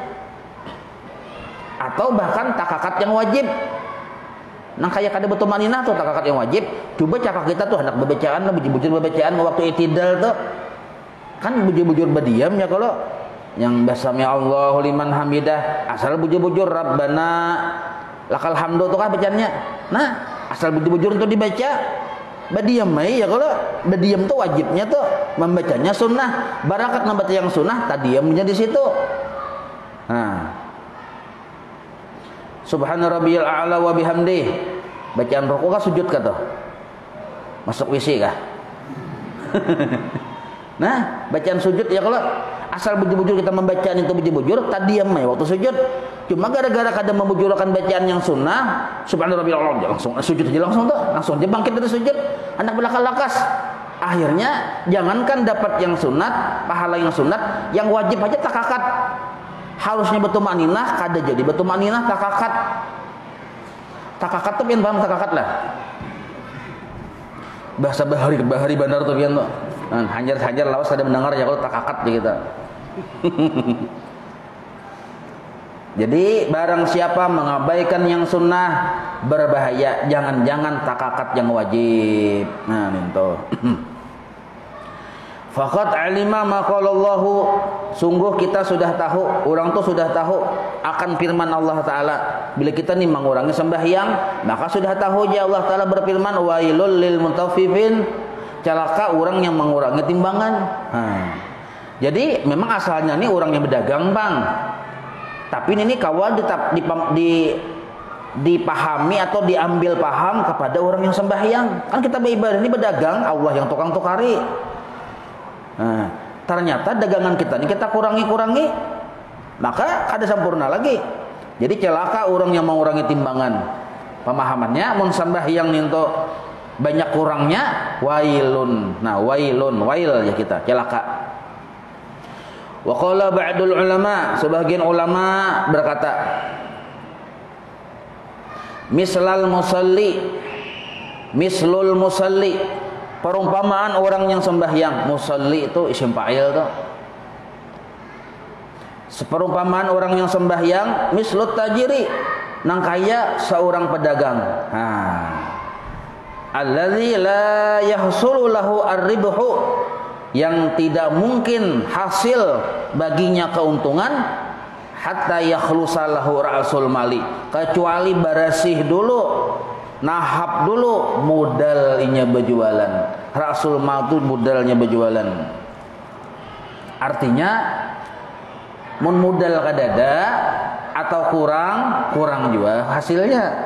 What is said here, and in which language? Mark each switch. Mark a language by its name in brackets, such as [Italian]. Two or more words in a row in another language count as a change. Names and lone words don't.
[Banjar] Atau bahkan takakat yang wajib. Nah, kayak kada betul maninah tuh takakat yang wajib. Coba cakap kita tuh hendak bebecaan, bujur bebecaan waktu itidal tuh. Kan bujur-bujur berdiam ya, kalau yang basami [Arabic] Allahu liman hamidah, [Banjar] asal bujur-bujur [Arabic] Rabbana lakal hamdu [Banjar] tuh kan bacaannya. Nah, asal bujur-bujur itu dibaca berdiam ya, kalau berdiam tuh wajibnya tuh membacanya sunnah. Barakat membaca yang sunnah tadi diamnya di situ. Nah, [Arabic] Subhana rabbiyal a'la wa bihamdih. [Banjar] Bacaan rukuk kah sujud kah tuh? Masuk WC kah? Nah, bacaan sujud ya, kalau asal bujur-bujur kita membacaan itu bujur-bujur tadi diam ya waktu sujud. Cuma gara-gara kadang membujurkan bacaan yang sunnah, [Arabic] subhana rabbiyal a'la, [Banjar] langsung sujud aja langsung tuh, langsung dia bangkit dari sujud, hendak belakang-lakas. Akhirnya jangankan dapat yang sunat, pahala yang sunat, yang wajib aja takakat. Harusnya betumaninah, kada jadi betumaninah takakat. Takakat tuh pian paham takakat lah. Bahasa bahari bandar tuh pian tuh. Hajar lawas ada mendengar ya kalau takakat ya kita. Jadi barang siapa mengabaikan yang sunnah berbahaya, jangan-jangan takakat yang wajib. Nah, itu. [Arabic] Faqad alima ma qalallahu, [Banjar] sungguh kita sudah tahu, orang tuh sudah tahu akan firman Allah Ta'ala. Bila kita nih mengurangi sembahyang, maka sudah tahu ya Allah Ta'ala berfirman, [Arabic] wailul lil mutaffifin, [Banjar] celaka orang yang mengurangi timbangan. Jadi memang asalnya nih orang yang berdagang bang, tapi ini kawal dipahami atau diambil paham kepada orang yang sembahyang. Kan kita beribadah ini berdagang, Allah yang tukang tukari. Nah, ternyata dagangan kita ini kita kurangi, maka kada sempurna lagi. Jadi celaka orang yang mengurangi timbangan. Pemahamannya mun sembahyang ninto banyak kurangnya, wailun. Nah, wail ya kita, celaka. [Arabic] Wa qala ba'dul ulama, [Banjar] sebagian ulama berkata, [Arabic] mislul musalli, [Banjar] perumpamaan orang yang sembahyang. Musalli itu isim fa'il tuh. Seperumpamaan orang yang sembahyang, [Arabic] mislut tajiri, [Banjar] nang kaya seorang pedagang. [Arabic] Alladzi la yahsulu lahu ar-ribhu, [Banjar] yang tidak mungkin hasil baginya keuntungan [Arabic] hatta yakhlusa lahu ra'sul mali, [Banjar] kecuali bersih dulu, nahap dulu modal inya berjualan. [Arabic] Rasul mal [Banjar] itu modalnya berjualan. Artinya mun modal kadada atau kurang juga hasilnya.